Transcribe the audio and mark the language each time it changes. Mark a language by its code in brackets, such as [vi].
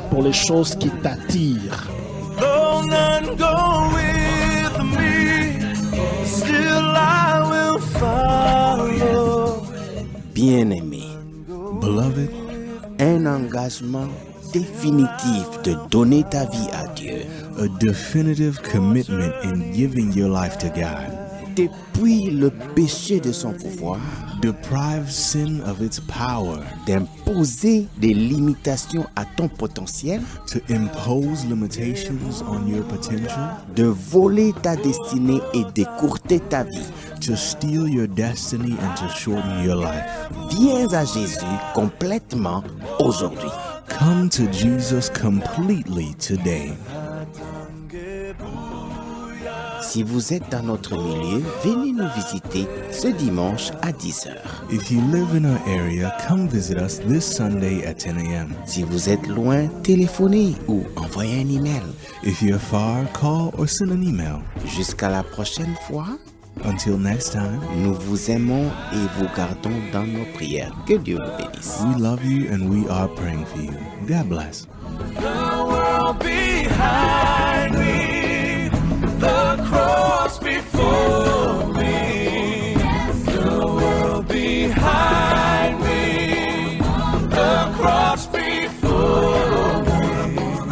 [fr] pour les choses qui t'attirent. [en] Though none go with me, still I will follow. [fr] Bien-aimé, [en] Beloved, [fr] un engagement définitif de donner ta vie à Dieu [en] a definitive commitment in giving your life to God [fr] depuis le péché de son pouvoir, [en] deprives sin of its power [fr] d'imposer des limitations à ton potentiel, [en] to impose limitations on your potential, [fr] de voler ta destinée et d'écourter ta vie. [en] to steal your destiny and to shorten your life. [fr] Viens à Jésus complètement aujourd'hui. [en] Come to Jesus completely today. [fr] Si vous êtes dans notre milieu, venez nous visiter ce dimanche à 10h. [en] If you live in our area, come visit us this Sunday at 10 a.m. [fr] Si vous êtes loin, téléphonez ou envoyez un email. [en] If you're far, call or send an email. [fr] Jusqu'à la prochaine fois, [en] Until next time, [fr] nous vous aimons et vous gardons dans nos prières. Que Dieu vous bénisse. [en] we love you and we are praying for you. God bless. The world behind me, the cross before me. The world behind me, the cross before me.